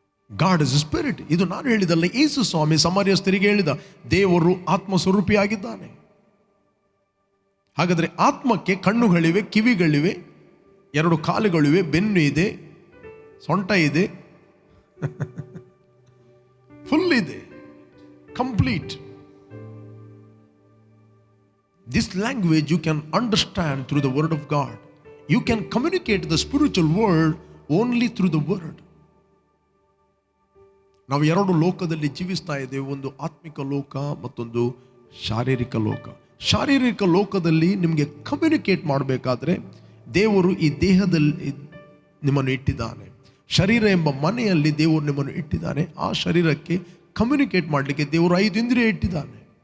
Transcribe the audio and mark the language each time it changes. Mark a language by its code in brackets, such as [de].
[en] God is spirit. [kn] ಇದು ನಾನು ಹೇಳಿದಲ್ಲ, ಯೇಸು ಸ್ವಾಮಿ ಸಮಾರ್ಯಸ್ಥರಿಗೆ ಹೇಳಿದ, ದೇವರು ಆತ್ಮಸ್ವರೂಪಿಯಾಗಿದ್ದಾನೆ. ಹಾಗಾದರೆ ಆತ್ಮಕ್ಕೆ ಕಣ್ಣುಗಳಿವೆ, ಕಿವಿಗಳಿವೆ, 2 ಕಾಲುಗಳಿವೆ, ಬೆನ್ನು ಇದೆ, ಸೊಂಟ ಇದೆ, ಫುಲ್ ಇದೆ, complete. [en] This language you can understand through the word of God. You can communicate the spiritual world only through the word. [kn] ನಾವು 2 ಲೋಕದಲ್ಲಿ ಜೀವಿಸ್ತಾ ಇದ್ದೇವೆ, ಒಂದು ಆತ್ಮಿಕ ಲೋಕ, ಮತ್ತೊಂದು ಶಾರೀರಿಕ ಲೋಕ. ಶಾರೀರಿಕ ಲೋಕದಲ್ಲಿ ನಿಮಗೆ ಕಮ್ಯುನಿಕೇಟ್ ಮಾಡಬೇಕಾದ್ರೆ ದೇವರು ಈ ದೇಹದಲ್ಲಿ ನಿಮ್ಮನ್ನು ಇಟ್ಟಿದ್ದಾನೆ. ಶರೀರ ಎಂಬ ಮನೆಯಲ್ಲಿ ದೇವರು ನಿಮ್ಮನ್ನು ಇಟ್ಟಿದ್ದಾನೆ. ಆ ಶರೀರಕ್ಕೆ ಕಮ್ಯುನಿಕೇಟ್ ಮಾಡಲಿಕ್ಕೆ ದೇವರು 5 ಇಂದ್ರಿಯ ಇಟ್ಟಿದ್ದಾನೆ.